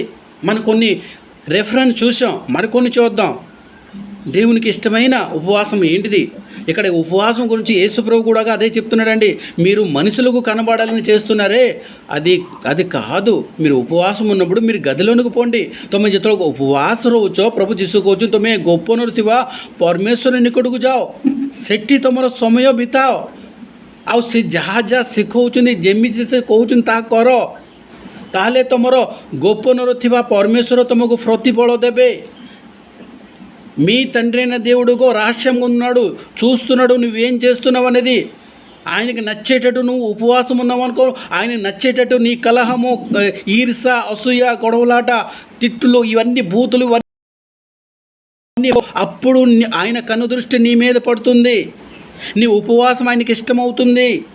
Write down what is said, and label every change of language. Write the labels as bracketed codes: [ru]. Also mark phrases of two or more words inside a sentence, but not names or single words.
[te] మనం కొన్ని రెఫరెన్స్ చూసాం, మరికొన్ని చూద్దాం. దేవునికి ఇష్టమైన ఉపవాసం ఏంటిది? ఇక్కడ ఉపవాసం గురించి యేసుప్రభు కూడా అదే చెప్తున్నాడండి. మీరు మనుషులకు కనబడాలని చేస్తున్నారే, అది కాదు. మీరు ఉపవాసం ఉన్నప్పుడు మీరు గదిలోనికి పోండి, [or] ତମେ ଯେତେବେଳେ ଉପବାସ ରହୁଛ, ପ୍ରଭୁ ଯୀଶୁ କହୁଛନ୍ତି ତୁମେ ଗୋପନରେ ଥିବା ପରମେଶ୍ୱର ନିକଟକୁ ଯାଅ, ସେଠି ତୁମର ସମୟ ବିତାଅ, ଆଉ ସେ ଯାହା ଶିଖଉଛନ୍ତି, ଯେମିତି ସେ କହୁଛନ୍ତି ତାହା କର। ତାହେଲେ ତୁମର ଗୋପନରେ ଥିବା పరమేశ్వర ତୁମକୁ ପ୍ରତିଫଳ ଦେବେ. [te] మీ తండ్రి అయిన దేవుడుగో రహస్యంగా ఉన్నాడు, చూస్తున్నాడు నువ్వేం చేస్తున్నావు అనేది. ఆయనకి నచ్చేటట్టు నువ్వు ఉపవాసం ఉన్నావు అనుకో, ఆయన నచ్చేటట్టు నీ కలహము, ఈర్ష, అసూయ, గొడవలాట, తిట్టులు, ఇవన్నీ బూతులు, ఇవన్నీ అప్పుడు ఆయన కనుదృష్టి నీ మీద పడుతుంది, నీ ఉపవాసం ఆయనకి ఇష్టమవుతుంది.